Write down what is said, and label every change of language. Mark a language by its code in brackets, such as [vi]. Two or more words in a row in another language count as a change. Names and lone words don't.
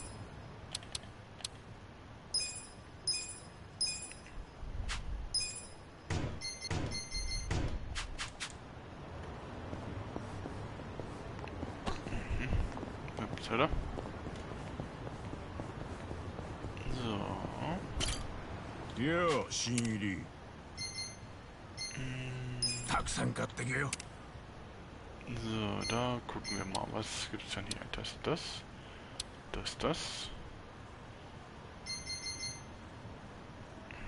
[de] Upsala. So. [ja] よう、新入り。たくさん買ってけよ。 [de] So, da gucken wir mal, was gibt es denn hier? Das.